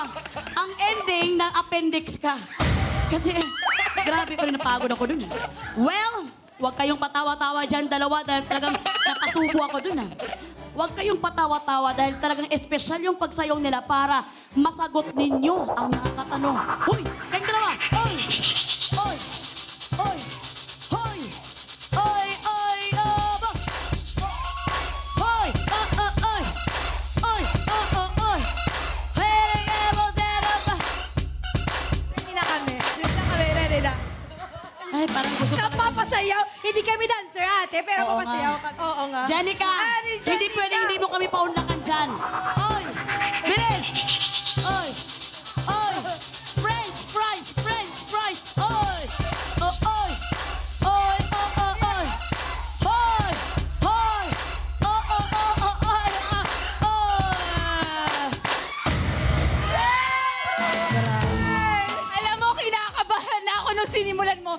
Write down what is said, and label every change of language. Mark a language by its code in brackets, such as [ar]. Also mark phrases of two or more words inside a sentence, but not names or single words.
[tl] Ang ending, na appendix ka. Kasi, grabe pa rin napagod ako dun. Well, huwag kayong patawa-tawa dyan, dalawa, dahil talagang napasubo ako dun, Huwag kayong patawa-tawa dahil talagang espesyal yung pagsayaw nila para masagot ninyo ang nakakatanong. Hoy! Kayong dalawa! Hoy! Hoy! Hoy! Hoy! Hoy! Hoy! Ba! Hoy! Hoy! Hoy! Hoy! Hey! Ba! Ready na kami. Ready na. Ay, parang gusto ko. Napapasayaw. Hindi kami ate, pero Oo papasayaw nga. ka. Oo nga. Jenica, hindi pwedeng hindi mo kami paunlakan dyan. Oy! Bilis! Oy! Oy! [en] French fries! French fries! [tl] Oy! Oh, oy! Oy! Oh, oh, oy! Hoy! Hoy! Oh, oh, oh, oh, oy! Oy! Alam mo, kinakabahan na ako nung sinimulan mo.